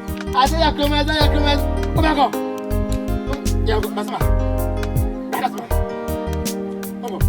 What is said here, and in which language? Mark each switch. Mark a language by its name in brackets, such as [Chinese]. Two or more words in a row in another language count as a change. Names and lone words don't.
[English] Ada come. Come on. Ya, basma. Basma. Come on.